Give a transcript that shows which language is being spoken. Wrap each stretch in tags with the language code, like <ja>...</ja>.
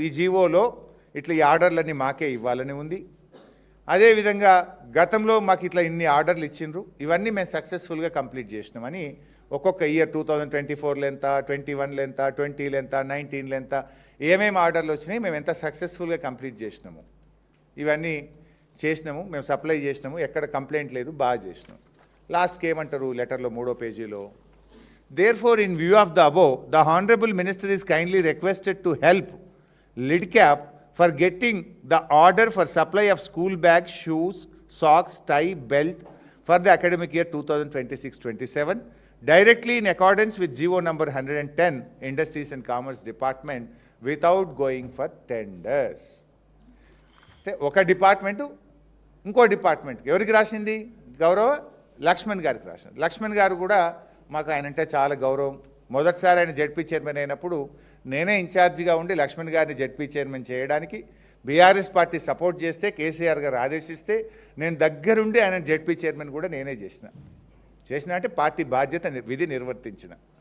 <te>ఈ జీవోలో ఇట్లా ఈ ఆర్డర్లన్నీ మాకే ఇవ్వాలని ఉంది. అదేవిధంగా గతంలో మాకు ఇట్లా ఇన్ని ఆర్డర్లు ఇచ్చిండ్రు, ఇవన్నీ మేము సక్సెస్ఫుల్గా కంప్లీట్ చేసినామని ఒక్కొక్క ఇయర్ 2024లో ఎంత, 21లో ఎంత, 20లో ఎంత, 19లో ఎంత, ఏమేమి ఆర్డర్లు వచ్చినాయి, మేము ఎంత సక్సెస్ఫుల్గా కంప్లీట్ చేసినాము, ఇవన్నీ చేసినాము, మేము సప్లై చేసినాము, ఎక్కడ కంప్లైంట్ లేదు, బాగా చేసినాము. లాస్ట్కి ఏమంటారు లెటర్లో 3వ పేజీలో?</te> <en>Therefore, in view of the above, the Honorable Minister is kindly requested to help LIDCAP for getting the order for supply of school bags, shoes, socks, tie, belt for the academic year 2026-27 directly in accordance with GO number 110, Industries and Commerce Department, without going for tenders.</en> <te>ఒక department ఇంకో డిపార్ట్మెంట్కి ఎవరికి రాసింది? గౌరవ లక్ష్మణ్ గారికి రాసింది. లక్ష్మణ్ గారు కూడా మాకు ఆయన అంటే చాలా గౌరవం. మొదటిసారి ఆయన జెడ్పీ చైర్మన్ అయినప్పుడు నేనే ఇన్ఛార్జిగా ఉండి లక్ష్మణ్ గారిని జెడ్పీ చైర్మన్ చేయడానికి బీఆర్ఎస్ పార్టీ సపోర్ట్ చేస్తే, కేసీఆర్ గారు ఆదేశిస్తే నేను దగ్గరుండి ఆయన జెడ్పీ చైర్మన్ కూడా నేనే చేసిన అంటే పార్టీ బాధ్యత విధి నిర్వర్తించిన.</te>